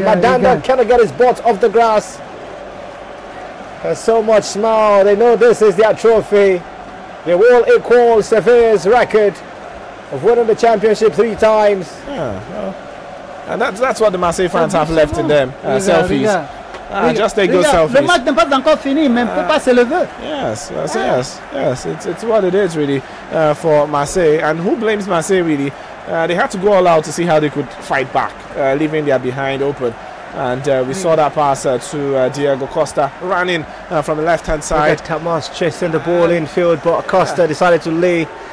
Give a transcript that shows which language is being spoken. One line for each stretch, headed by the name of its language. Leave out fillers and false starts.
English: Mandanda cannot get his butt off the grass. There's so much smile. They know this is their trophy. They will equal Seville's record of winning the championship 3 times. And that's what the Marseille fans have left in them. Selfies. Just take those selfies.
French: Le match n'est pas encore fini, mais peut pas se lever.
English: Yes. It's what it is really for Marseille. And who blames Marseille really? They had to go all out to see how they could fight back, leaving their behind open. And we saw that pass to Diego Costa running from the left-hand side. Camas chasing the ball infield, but Costa decided to lay.